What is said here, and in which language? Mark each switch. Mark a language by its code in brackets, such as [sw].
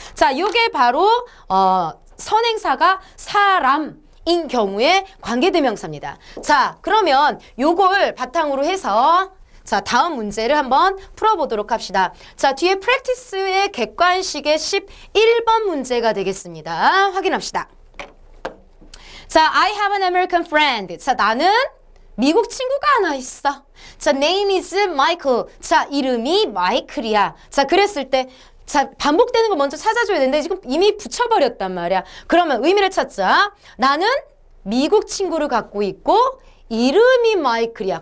[ko] 자, 요게 바로 선행사가 사람인 경우에 관계대명사입니다. 자, 그러면 요걸 바탕으로 해서 자, 다음 문제를 한번 풀어보도록 합시다. 자, 뒤에 프랙티스의 객관식의 11번 문제가 되겠습니다. 확인합시다. [en] 자, I have an American friend. [ko] 자, 나는 미국 친구가 하나 있어. 자, [en] name is Michael. [ko] 자, 이름이 마이클이야. 자, 그랬을 때 자, 반복되는 거 먼저 찾아줘야 되는데 지금 이미 붙여버렸단 말이야. 그러면 의미를 찾자. 나는 미국 친구를 갖고 있고 이름이 마이클이야.